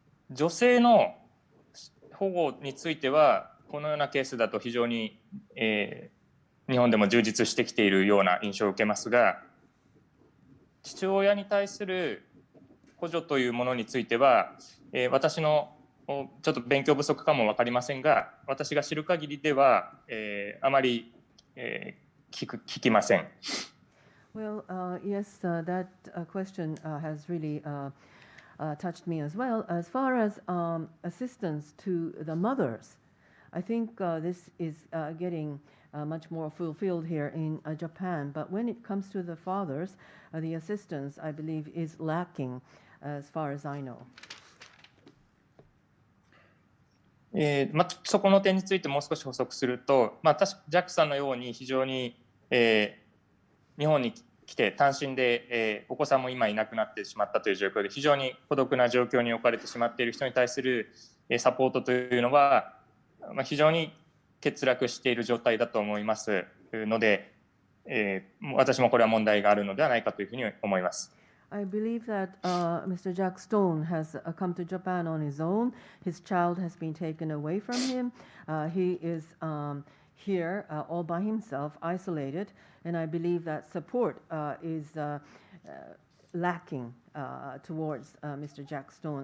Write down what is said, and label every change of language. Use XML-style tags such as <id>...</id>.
<ja>女性の保護については、このようなケースだと非常に、日本でも充実してきているような印象を受けますが、父親に対する補助というものについては、私のちょっと勉強不足かも分かりませんが、私が知る限りでは、あまり、聞きません。</ja> <en>Well, yes, that question has really touched me as well. As far as assistance to the mothers, I think this is getting much more fulfilled here in Japan. But when it comes to the fathers, the assistance, I believe, is lacking as far as I know.</en> <ja>そこの点についてもう少し補足すると、ジャックさんのように非常に、日本に来て単身で、お子さんも今いなくなってしまったという状況で非常に孤独な状況に置かれてしまっている人に対する、サポートというのは、非常に欠落している状態だと思いますので、私もこれは問題があるのではないかというふうに思います。</ja> <en>I believe that Mr. Jack Stone has come to Japan on his own. His child has been taken away from him. He is here all by himself, isolated, and I believe that support is lacking towards Mr. Jack Stone.</en>